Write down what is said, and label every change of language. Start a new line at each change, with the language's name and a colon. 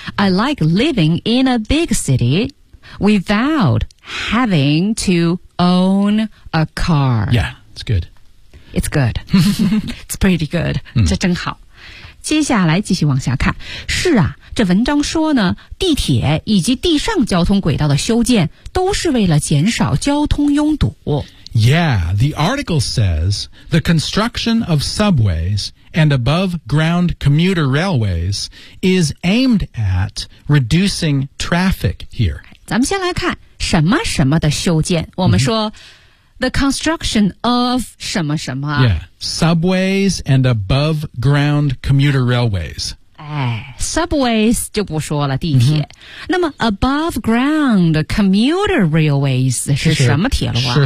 English: I like living in a big city without having to own a car. Yeah, it's good. It's good. It's pretty good.
Chinese: 这真好。接下来继续往下看。是啊，这文章说呢，地铁以及地上交通轨道的修建都是为了减少交通拥堵。
English: Yeah, the article says the construction of subways and above-ground commuter railways is aimed at reducing traffic here.
Chinese: 咱们先来看什么什么的修建。我们说、
English: the construction of
Chinese: 什么什么。
English: Yeah, subways and above-ground commuter railways.
Chinese: 哎 ,subways 就不说了地铁。Mm-hmm. 那么 above ground commuter railways 是什么铁路啊